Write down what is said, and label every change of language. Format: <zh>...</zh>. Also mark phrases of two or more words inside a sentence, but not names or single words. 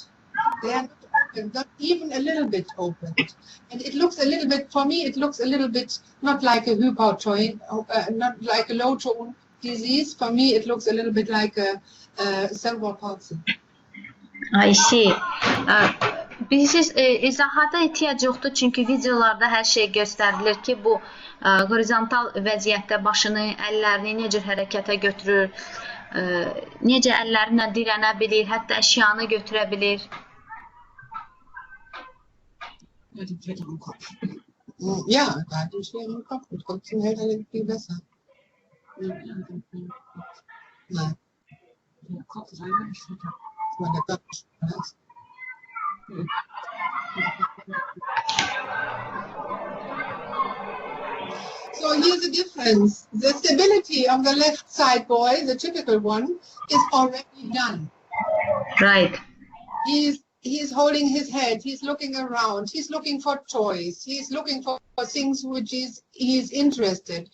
<en>They are not open, not even a little bit opened. And it looks a little bit, for me, it looks a little bit not like a hypotone, not like a low tone disease. For me, it looks a little bit like a cerebral palsy. I see.</en> <az>Bilirsiniz, izahata ehtiyac yoxdur, çünki videolarda hər şey göstərilir ki, bu horizontal vəziyyətdə başını, əllərini necə hərəkətə götürür, necə əllərinlə dirənə bilir, hətta əşyanı götürə bilir.</az> <de>Ja, da hat die schweren Kopf. Und trotzdem hält er viel besser. Nein. Der Kopf ist einfach nicht fitter. Das war der Kopf.</de> <en>So here's the difference. The stability of the left side boy, the typical one, is already done. Right. He's holding his head, he's looking around, he's looking for toys, he's looking for things which he's interested.</en>